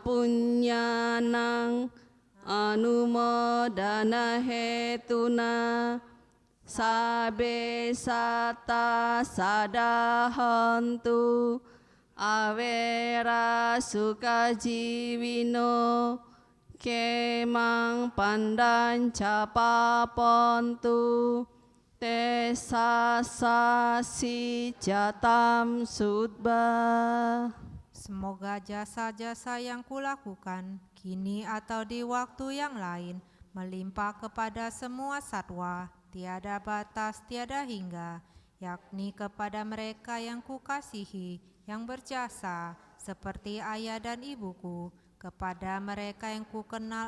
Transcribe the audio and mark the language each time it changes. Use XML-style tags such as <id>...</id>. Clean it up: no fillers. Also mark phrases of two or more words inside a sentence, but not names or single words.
<pi>punyanang anumodana hetuna sabe sata sadahantu avera sukajiwino kemang pandanca papontu tesasasi jatam sudba.</pi> <id>Semoga jasa-jasa yang kulakukan kini atau di waktu yang lain melimpah kepada semua satwa, tiada batas, tiada hingga, yakni kepada mereka yang kukasihi, yang berjasa, seperti ayah dan ibuku, kepada mereka yang kukenal</id>